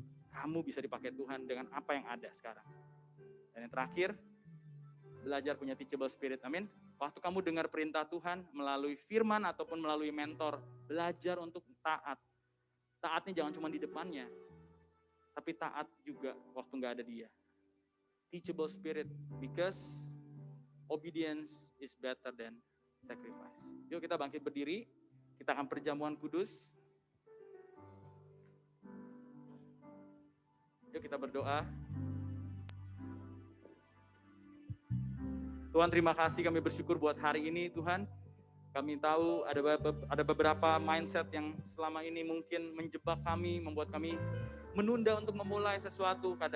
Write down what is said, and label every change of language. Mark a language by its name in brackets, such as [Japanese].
[Indonesian] Kamu bisa dipakai Tuhan dengan apa yang ada sekarang. Dan yang terakhir, belajar punya teachable spirit. Amin. Waktu kamu dengar perintah Tuhan melalui firman ataupun melalui mentor, belajar untuk taat. Taatnya jangan cuma di depannya, tapi taat juga waktu gak ada dia. [English] Teachable spirit, because obedience is better than sacrifice. [Indonesian] Yuk kita bangkit berdiri, kita akan perjamuan kudus. Yuk kita berdoa. Tuhan terima kasih, kami bersyukur buat hari ini Tuhan. Kami tahu ada beberapa mindset yang selama ini mungkin menjebak kami, membuat kami menunda untuk memulai sesuatu.